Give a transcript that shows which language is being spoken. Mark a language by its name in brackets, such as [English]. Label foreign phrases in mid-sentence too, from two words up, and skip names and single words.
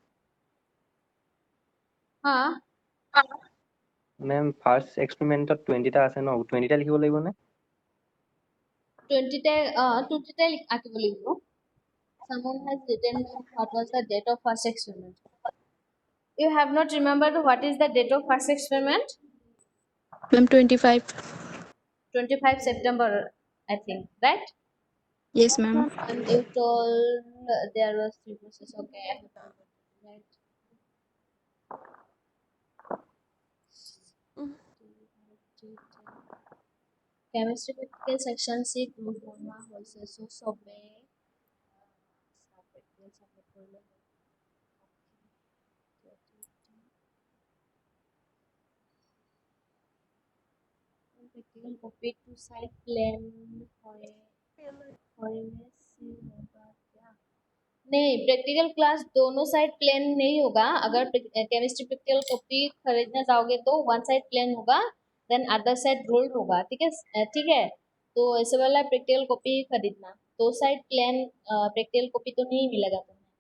[Assamese] Huh? মেম ফাৰ্ষ্ট এক্সপেৰিমেণ্টত 20টা আছে ন 20টা লিখিব লাগিব নে 20টা আঁকিব লাগিব. [English] Someone has written down what was the date of first experiment. You have not remembered what is the date of first experiment? Ma'am, 25. 25 September, I think, right? Yes, ma'am. And you told there was 3 process. Okay, I have forgotten, right? Chemistry practical section C group [Assamese] বনোৱা হৈছে [English] so সবে practical submit কৰিলে practical copy to site [Hindi] plan হয় होने से होगा क्या नहीं [English] practical class [Hindi] दोनों [English] side plain [Hindi] नहीं होगा अगर [English] chemistry practical copy [Hindi] खरीदने जाओगे तो [English] one side plain [Hindi] होगा [English] then other side ruled [Hindi] होगा ठीक है तो ऐसे वाला [English] practical copy [Hindi] ही खरीदना दो [English] side plain practical copy [Hindi] तो नहीं मिलेगा तुम्हें